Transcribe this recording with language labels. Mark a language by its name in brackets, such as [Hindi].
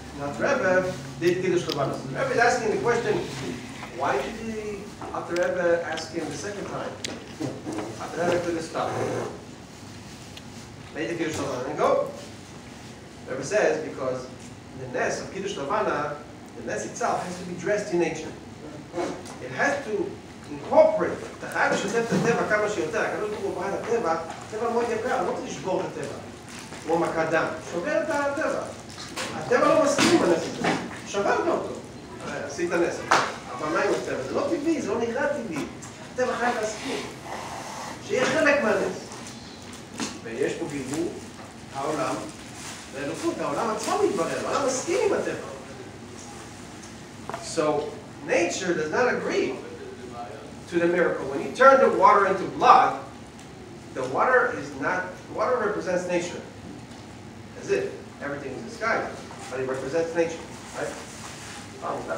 [English] Now Rebbe did Kiddush Levana. Rebbe is asking the question, why did he, after Rebbe asked him the second time? After Rebbe could have stopped. Made the Kiddush Levana and go. Rebbe says because the Nes of Kiddush Levana, the Nes itself has to be dressed in nature. It has to incorporate [Hebrew] את החייב לשתף את הטבע כמה שיותר. הקדוש ברוך הוא ברא את הטבע, טבע מאוד יקר, לא רוצה לשבור את הטבע. כמו מכת דם. שובר את הטבע. הטבע לא מסכים עם הנס הזה. שברת אותו. עשית נס. אבל מה עם הטבע? זה לא טבעי, זה לא נראה טבעי. הטבע חייב להסכים. שיהיה חלק מהנס. ויש פה גיבור, העולם, והאלוקות, העולם עצמו מתברר, העולם מסכים עם הטבע. [English] So, nature does not agree to the miracle. When you turn the water into blood, the water represents nature. As if everything is the sky, but it represents nature, right?